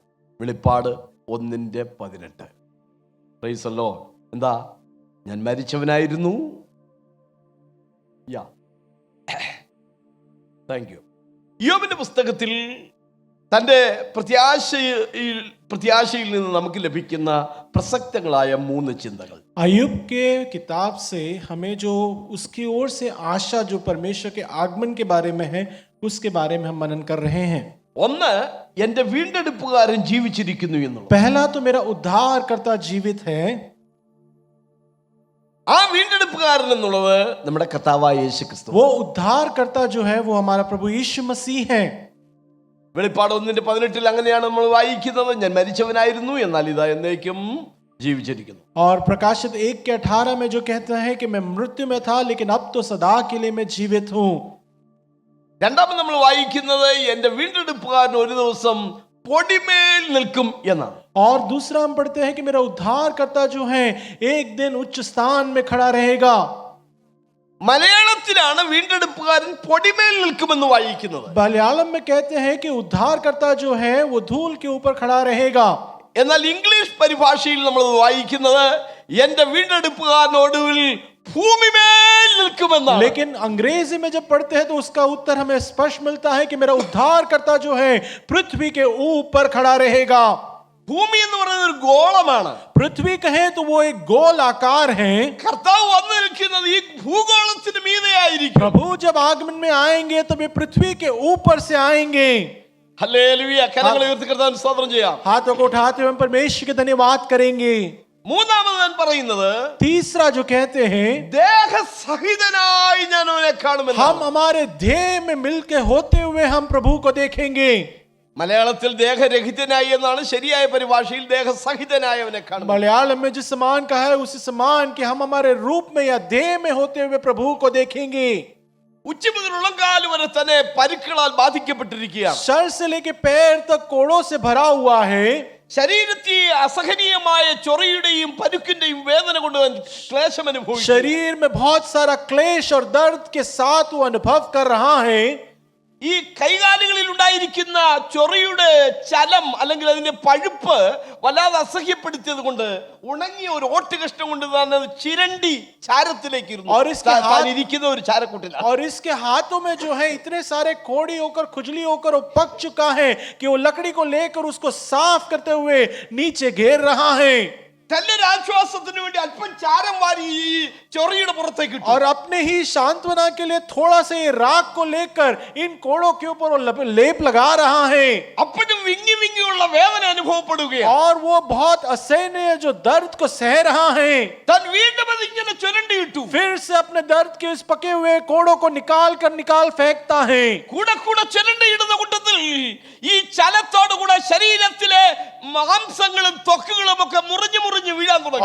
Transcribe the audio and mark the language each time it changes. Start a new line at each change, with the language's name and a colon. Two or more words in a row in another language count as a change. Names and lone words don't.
Malayalam: വെളിപ്പാട് 1:18. പ്രൈസല്ലോ. എന്താ? ഞാൻ മരിച്ചവനായിരുന്നു.
English: Thank you.
Malayalam: യോബിന്റെ പുസ്തകത്തിൽ തൻ്റെ പ്രത്യാശയിൽ നിന്ന് നമുക്ക് ലഭിക്കുന്ന പ്രസക്തങ്ങളായ 3 ചിന്തകൾ.
Hindi: अय्यूब के किताब से हमें जो उसकी ओर से आशा जो परमेश्वर के आगमन के बारे में है, उसके बारे में हम मनन कर रहे हैं.
Malayalam: ഒന്ന്, എന്റെ വീണ്ടെടുപ്പുകാരൻ ജീവിച്ചിരിക്കുന്നു എന്നുള്ളത്.
Hindi: पहला तो मेरा उद्धारकर्ता जीवित है.
Malayalam: ആ വീണ്ടെടുപ്പുകാരൻ എന്നുള്ളത് നമ്മുടെ കർത്താവായ യേശുക്രിസ്തു.
Hindi: वो उद्धारकर्ता जो है वो हमारा प्रभु यीशु मसीह है.
Malayalam: വെളിപ്പാട് 1:18 അങ്ങനെയാണ് നമ്മൾ വായിക്കുന്നത്. ഞാൻ മരിച്ചവനായിരുന്നു, എന്നാൽ ഇതാ എന്നേക്കും ജീവിച്ചിരിക്കുന്നു.
Hindi: और प्रकाशित 1:18 में जो कहता है कि मैं मृत्यु में था लेकिन अब तो सदा के लिए मैं जीवित हूं.
Malayalam: രണ്ടാമത് നമ്മൾ വായിക്കുന്നത് എന്റെ വീണ്ടെടുപ്പുകാരൻ ഒരു ദിവസം പൊടിമേൽ നിൽക്കും എന്നാണ്.
Hindi: और दूसरा हम पढ़ते हैं कि मेरा उद्धारकर्ता जो है एक दिन उच्च स्थान में खड़ा रहेगा.
Malayalam: മലയാളത്തിലാണ് വീണ്ടെടുപ്പുകാരൻ പൊടിമേൽ നിൽക്കുമെന്ന് വായിക്കുന്നത്.
Hindi: मलयालम में कहते हैं कि उद्धारकर्ता जो है वो धूल के ऊपर खड़ा रहेगा.
Malayalam: എന്നാൽ ഇംഗ്ലീഷ് പരിഭാഷയിൽ നമ്മൾ വായിക്കുന്നത് എന്റെ വീണ്ടെടുപ്പുകാരൻ ഒടുവിൽ ഭൂമിമേൽ നിൽക്കുമെന്നാണ്.
Hindi: लेकिन अंग्रेजी में जब पढ़ते हैं तो उसका उत्तर हमें स्पष्ट मिलता है कि मेरा उद्धारकर्ता जो है पृथ्वी के ऊपर खड़ा रहेगा.
Malayalam: ഭൂമി എന്ന് പറയുന്നത് ഒരു ഗോളമാണ്.
Hindi: पृथ्वी कहे तो वो एक गोल आकार है.
Malayalam: കർത്താവ് വന്നു നിൽക്കുന്നത് ഈ ഭൂഗോളത്തിന് മീതെയായിരിക്കും.
Hindi: प्रभु जब आगमन में आएंगे तब ये पृथ्वी के ऊपर से आएंगे.
Malayalam: ഹല്ലേലൂയ. കരങ്ങളെ ഉയർത്തി കർത്താവിന് സ്തോത്രം ചെയ്യാം.
Hindi: हाथों को उठाते हुए हम परमेश्वर के धन्यवाद करेंगे.
Malayalam: മൂന്നാമത് ഞാൻ പറയുന്നത്,
Hindi: तीसरा जो कहते हैं
Malayalam: ദേഹസഹിതനായി ഞാൻ അവനെ കാണുമെന്ന്.
Hindi: हम हमारे देह में मिलके होते हुए हम प्रभु को देखेंगे.
Malayalam: മലയാളത്തിൽ ദേഹരഹിതനായി എന്നാണ്, ശരിയായ പരിഭാഷയിൽ ദേഹസഹിതനായി അവനെ കാണും.
Hindi: मलयालम में जिस समान कहा है उसी समान कि हम हमारे रूप में या देह में होते हुए प्रभु को देखेंगे.
Malayalam: ഉച്ചി മുതൽ ഉള്ളംകാല് വരെ തന്നെ പരിക്കുകളാൽ ബാധിക്കപ്പെട്ടിരിക്കുകയാണ്.
Hindi: सर से लेके पैर तक कोड़ों से भरा हुआ है.
Malayalam: ശരീരത്തിൽ അസഹനീയമായ ചൊറിയുടെയും പരുക്കിന്റെയും വേദന കൊണ്ട് ക്ലേശം അനുഭവിച്ചു.
Hindi: शरीर में बहुत सारा क्लेश और दर्द के साथ वो अनुभव कर रहा है.
Malayalam: ഈ കൈകാലുകളിൽ ഉണ്ടായിരിക്കുന്ന ചൊറിയുടെ ചലം അല്ലെങ്കിൽ അതിന്റെ പഴുപ്പ് വല്ലാതെ അസഹ്യപ്പെടുത്തിയത് കൊണ്ട് ഉണങ്ങിയ ഒരു ഓട്ടുകഷ്ടം കൊണ്ട് തന്നെ ചിരണ്ടി ചാരത്തിലേക്ക് ഇരിക്കുന്ന ഒരു ചാരക്കൂട്ടിലാണ്.
Hindi: और इसके हाथों में जो है इतने सारे कोड़ी होकर खुजली होकर वो पक चुका है कि वो लकड़ी को लेकर उसको साफ करते हुए नीचे घेर रहा है.
Malayalam: നല്ലൊരു ആശ്വാസത്തിന് വേണ്ടി അല്പം ചാരം വാരി ഈ ചൊറിയുടെ പുറത്തേക്ക് ഇട്ടു.
Hindi: और अपने ही सांत्वना के लिए थोड़ा से राख को लेकर इन कोड़ों के ऊपर लेप लगा रहा है.
Malayalam: അപ്പോഴും വിങ്ങി വിങ്ങിയുള്ള വേദന അനുഭവപ്പെടുകയാണ്.
Hindi: और वो बहुत असहनीय जो दर्द को सह रहा है.
Malayalam: താൻ വീണ്ടും അത് ഇങ്ങനെ ചുരണ്ടിയിട്ടു.
Hindi: फिर से अपने दर्द के इस पके हुए कोड़ों को निकाल फेंकता है.
Malayalam: കൂടെ കൂടെ ചുരണ്ടിയിടുന്ന കൂട്ടത്തിൽ ഈ ചലത്തോടു കൂടെ ശരീരത്തിലെ മാംസങ്ങളും ത്വക്കുകളും ഒക്കെ മുറിഞ്ഞു വീഴാൻ തുടങ്ങി.